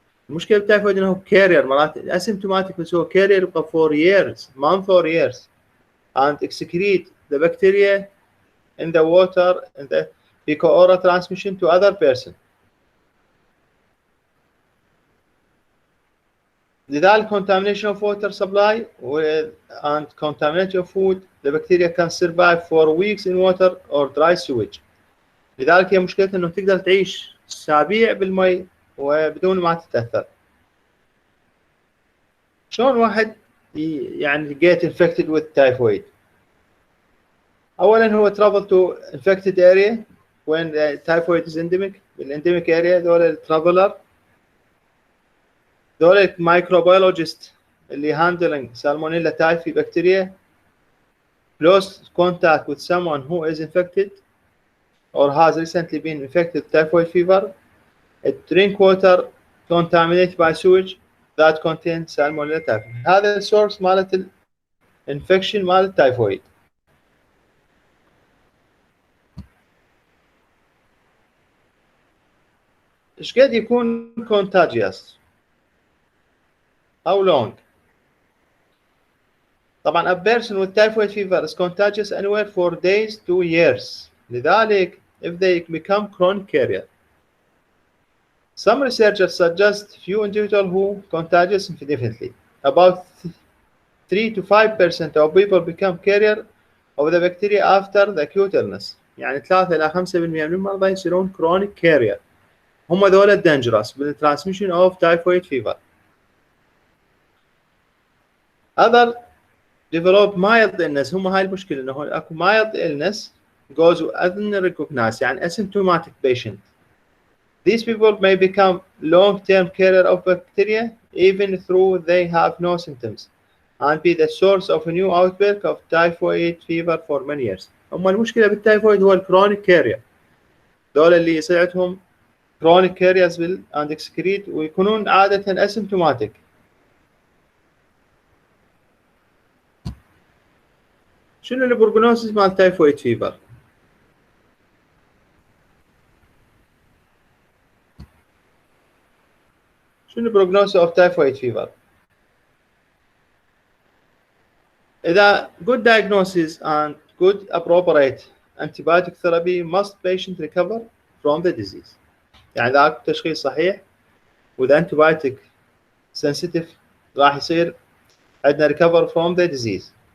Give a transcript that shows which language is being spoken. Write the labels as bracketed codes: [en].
[ar] المشكلة بالتايفويد انه كارير مرات asymptomatic، بس هو كارير يبقى [en] for years, months or years and excrete the bacteria in the water in the fecal-oral transmission to other person. لذلك contamination of water supply and contamination of food, the bacteria can survive for weeks in water or dry sewage. [ar] لذلك هي مشكلتها انه تقدر تعيش اسابيع بالمي وبدون ما تتاثر. شلون واحد يعني [en] get infected with typhoid؟ اولا هو travel to infected area when the typhoid is endemic. بالendemic area ذول traveler ذول microbiologist اللي handling salmonella typhi bacteria close contact with someone who is infected or has recently been infected with typhoid fever, drink water contaminated by sewage that contains salmonella typhi. [ar] هذا السورس مالت الانفكشن مال التايفويد. ايش قد يكون [en] contagious؟ How long؟ طبعا a person with typhoid fever is contagious anywhere for days to years. لذلك if they become chronic carrier. Some researchers suggest few individuals who contagious indefinitely. About 3 to 5% of people become carrier of the bacteria after the acute illness. [ar] يعني 3 إلى 5% من المرضى يصيرون chronic carrier. هم ذولا [en] dangerous بالtransmission of typhoid fever. Other develop mild illness. [ar] هم هاي المشكلة انه اكو [en] mild illness goes unrecognized يعني asymptomatic patient. These people may become long-term carrier of bacteria even though they have no symptoms and be the source of a new outbreak of typhoid fever for many years. [ar] هم المشكلة بالتايفويد هو الكرونيك كارير. دول اللي يصيرهم [en] chronic carriers and excrete [ar] ويكونون عادة asymptomatic. شنو البروجنوسيس مال تايفويد فيفر؟ شنو البروجنوسيس اوف تايفويد فيفر؟ إذا [en] good diagnosis and good appropriate antibiotic therapy must patient recover from the disease. [ar] يعني إذا أكو تشخيص صحيح وإذا antibiotic sensitive راح يصير عندنا [en] recover from the disease.